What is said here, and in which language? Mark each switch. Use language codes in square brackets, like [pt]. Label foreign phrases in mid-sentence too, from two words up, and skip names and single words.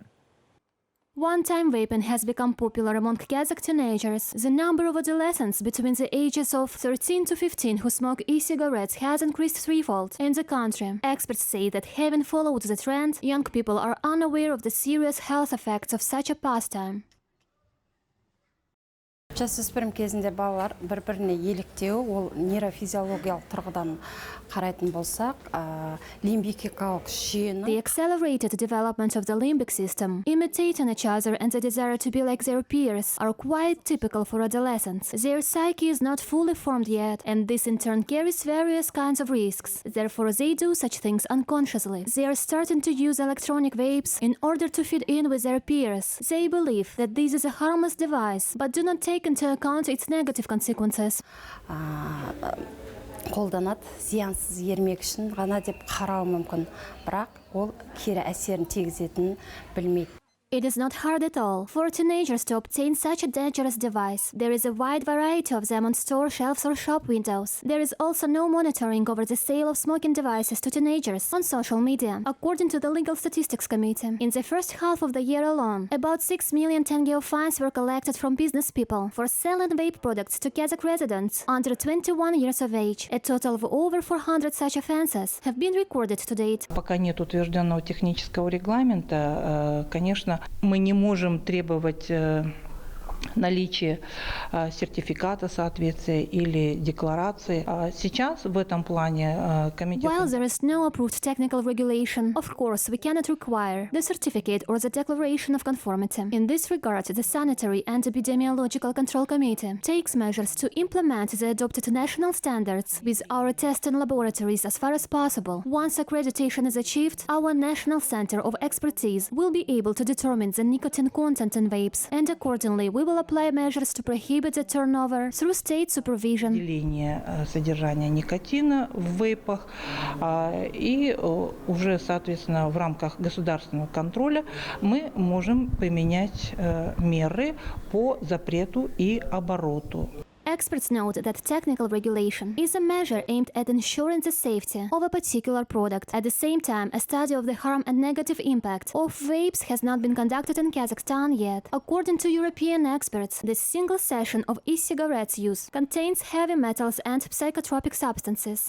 [en] One-time vaping has become popular among Kazakh teenagers. The number of adolescents between the ages of 13 to 15 who smoke e-cigarettes has increased threefold in the country. Experts say that having followed the trend, young people are unaware of the serious health effects of such a pastime. [kk] Жасөспірім кезінде балалар бір-біріне еліктеу, ол нейрофизиологиялық тұрғыдан қарайтын болсақ, лимбикикалық жүйені. [en] The accelerated development of the limbic system, imitating each other and the desire to be like their peers are quite typical for adolescents. Their psyche is not fully formed yet, and this in turn carries various kinds of risks. Therefore, they do such things unconsciously. They are starting to use electronic vapes in order to fit in with their peers. They believe that this is a harmless device, but do not take into account its negative consequences. [kk] Қолданады, зиянсыз ермек үшін ғана деп қарау мүмкін, бірақ ол кері әсерін тигізетінін білмейді. [en] It is not hard at all for teenagers to obtain such a dangerous device. There is a wide variety of them on store shelves or shop windows. There is also no monitoring over the sale of smoking devices to teenagers on social media. According to the Legal Statistics Committee, in the first half of the year alone, about 6 million tenge of fines were collected from business people for selling vape products to Kazakh residents under 21 years of age. A total of over 400 such offenses have been recorded to date. [ru] Пока нет утвержденного технического регламента, конечно, мы не можем требовать наличие сертификата соответствия или декларации. Сейчас в этом плане комитет... [en] While there is no approved technical regulation, of course, we cannot require the certificate or the declaration of conformity. In this regard, the Sanitary and Epidemiological Control Committee takes measures to implement the adopted national standards with our testing laboratories as far as possible. Once accreditation is achieved, our National Center of Expertise will be able to determine the nicotine content in vapes, and accordingly, we will apply measures to prohibit the turnover through state supervision. [ru] Деление содержания никотина в вейпах и уже, соответственно, в рамках государственного контроля мы можем применять меры по запрету и обороту. [en] Experts note that technical regulation is a measure aimed at ensuring the safety of a particular product. At the same time, a study of the harm and negative impact of vapes has not been conducted in Kazakhstan yet. According to European experts, the single session of e-cigarettes use contains heavy metals and psychotropic substances.